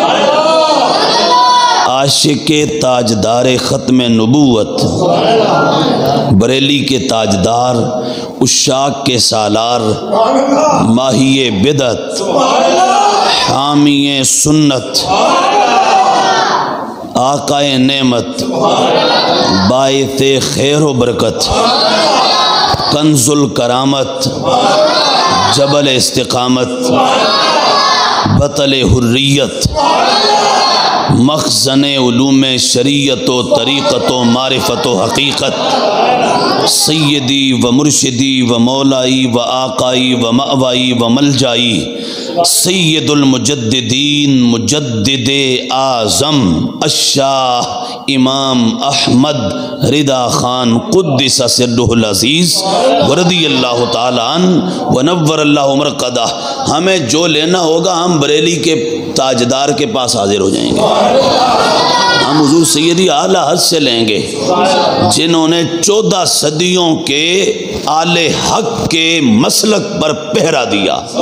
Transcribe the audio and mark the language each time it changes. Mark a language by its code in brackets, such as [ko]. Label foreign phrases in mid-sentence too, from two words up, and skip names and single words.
[ur] عاشق تاجدار ختم نبوت، بریلی کے تاجدار، عشاق کے سالار، ماہی بدعت، حامی سنت، آقائے نعمت، باعث خیر و برکت، کنز الکرامت، جبل استقامت، بطل حریت، مخزن علوم شریعت و طریقت و معرفت و حقیقت، [ar] سیدی و مرشدی و مولائی و آقائی و مأوائی و ملجائی، [ur] سید المجددین مجدد اعظم الشاہ امام احمد رضا خان [ar] قدس سرہ العزیز ورضی اللہ تعالیٰ عنہ ونور اللہ مرقدہ۔ [ur] ہمیں جو لینا ہوگا ہم بریلی کے تاجدار کے پاس حاضر ہو جائیں گے، ہم حضور سیدی اعلی حضرت سے لیں گے جنہوں نے 14 صدیوں کے آل حق کے مسلک پر پہرا دیا۔